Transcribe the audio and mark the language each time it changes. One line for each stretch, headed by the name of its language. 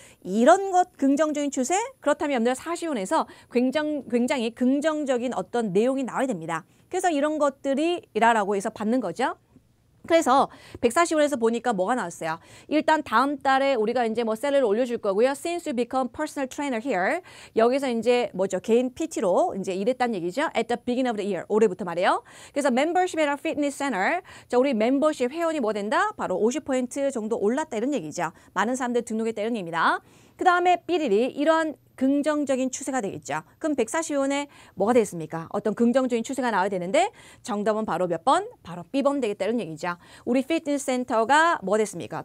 Korean: 이런 것 긍정적인 추세? 그렇다면 여러분들 40원에서 굉장히 긍정적인 어떤 내용이 나와야 됩니다. 그래서 이런 것들이라고 해서 받는 거죠. 그래서 140원에서 보니까 뭐가 나왔어요? 일단 다음 달에 우리가 이제 뭐 셀러를 올려줄 거고요.
English: Since you become personal trainer here.
Korean: 여기서 이제 뭐죠? 개인 PT로 이제 일했다는 얘기죠.
English: At the beginning of the year.
Korean: 올해부터 말이에요.
English: 그래서 membership at our fitness center.
Korean: 자, 우리 멤버십 회원이 뭐 된다? 바로 50% 정도 올랐다 이런 얘기죠. 많은 사람들 등록했다 이런 얘기입니다. 그 다음에 삐리리 이런 긍정적인 추세가 되겠죠. 그럼 140원에 뭐가 되겠습니까? 어떤 긍정적인 추세가 나와야 되는데 정답은 바로 몇 번? 바로 B번 되겠다 이런 얘기죠. 우리 피트니스 센터가 뭐 됐습니까?